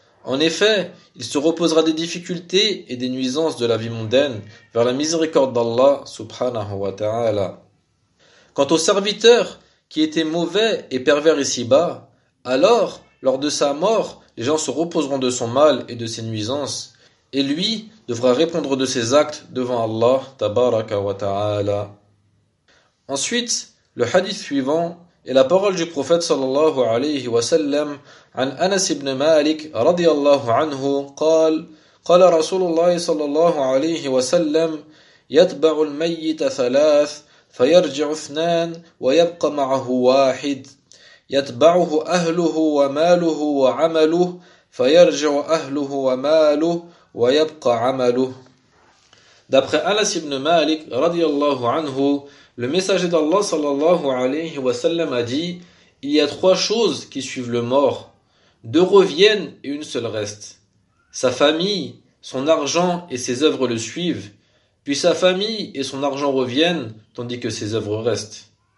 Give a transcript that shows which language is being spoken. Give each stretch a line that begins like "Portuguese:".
French: En effet, il se reposera des difficultés et des nuisances de la vie mondaine vers la miséricorde d'Allah subhanahu wa ta'ala. Quant au serviteur qui était mauvais et pervers ici-bas, alors, lors de sa mort, les gens se reposeront de son mal et de ses nuisances. Et lui devra répondre de ses actes devant Allah, tabaraka wa ta'ala. Ensuite, le hadith suivant est la parole du
Arabic: prophète sallallahu alayhi wa sallam an Anas ibn Malik radiyallahu anhu, قال رسول الله صلى الله عليه وسلم يتبع الميت ثلاث فيرجع اثنان ويبقى معه واحد يتبعه أهله وماله وعمله فيرجع أهله وماله ويبقى عمله.
French: D'après Anas ibn Malik رضي الله عنه, le messager d'Allah صلى الله عليه وسلم a dit: il y a trois choses qui suivent le mort, deux reviennent et une seule reste. Sa famille, son argent et ses œuvres le suivent, puis sa famille et son argent reviennent, tandis que ses œuvres restent.